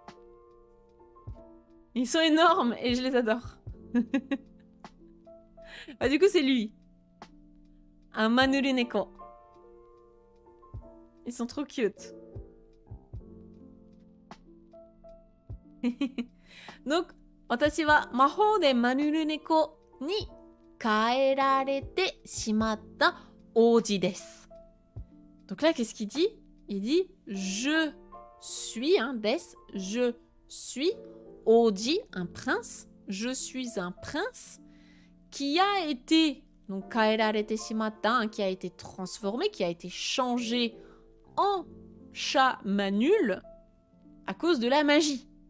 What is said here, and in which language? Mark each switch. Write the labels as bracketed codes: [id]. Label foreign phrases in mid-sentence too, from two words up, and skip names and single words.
[fr] Ils sont énormes et je les adore. Bah, du coup, c'est lui. Un [ja] マヌルネコ. [fr] Ils sont trop cute. Donc, [ja] 私は魔法でマヌルネコに変えられてしまった王子です。 [fr] Donc là, qu'est-ce qu'il dit? Il dit je suis, hein, des, je suis Oji, un prince. Je suis un prince qui a été, donc [ja] 変えられてしまった, [fr] hein, qui a été transformé, qui a été changé en chat manul à cause de la magie.